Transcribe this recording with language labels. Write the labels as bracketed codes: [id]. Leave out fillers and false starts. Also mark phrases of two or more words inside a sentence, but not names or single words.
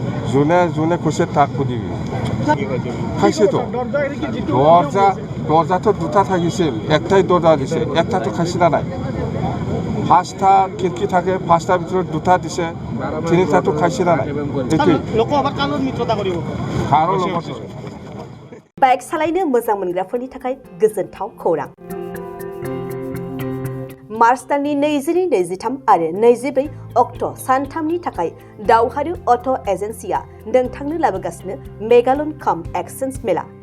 [as] যোনে কৈছে তাক সুধিবি খাইছেতো দৰ্জাটো দুটা থাকিছিল একটাই দৰ্জা দিছে একটাটো খাইছে না নাই পাঁচটা খিৰিকী থাকে পাঁচটাৰ ভিতৰত দুটা দিছে তিনিটাটো খাইছে না নাই লোকসভাত কালৰ মিত্ৰতা কৰিব কাৰো লগত [brx] बाइक सालायनो मोजां मोनग्राफोरनि थाखाय गोजोनथाव खौरां मार्च दाननि 20-23 आरो 24 अक्ट' सानथामनि थाखाय दावहारु अट' एजेन्सिया नोंथांनो लाबोगासिनो मेगालन काम एक्सचेन्ज मेला